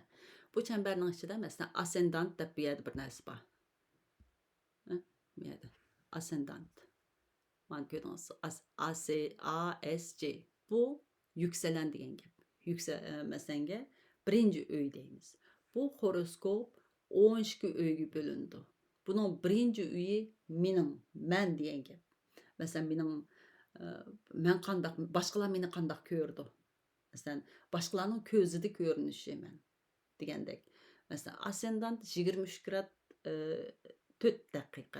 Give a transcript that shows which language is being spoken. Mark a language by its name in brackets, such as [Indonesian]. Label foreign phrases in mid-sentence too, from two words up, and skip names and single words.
[Uzbek] Bu chambarning ichida masalan ascendant deb bu yerda bir narsa bor. Bu yerda ascendant. Men ko'rdingiz, ASC. Bu yükselen degan gap. Masalanga birinchi uy deymiz. Bu horoskop 12 uyga bölündü. Bunun birinci uyi men degan gap. Masalan men qandaq, boshqalar meni qandaq ko'rdi. Masalan, boshqalarning ko'zida ko'rinishi men degandek. Masalan, ascendant 23 grad 4 daqiqa.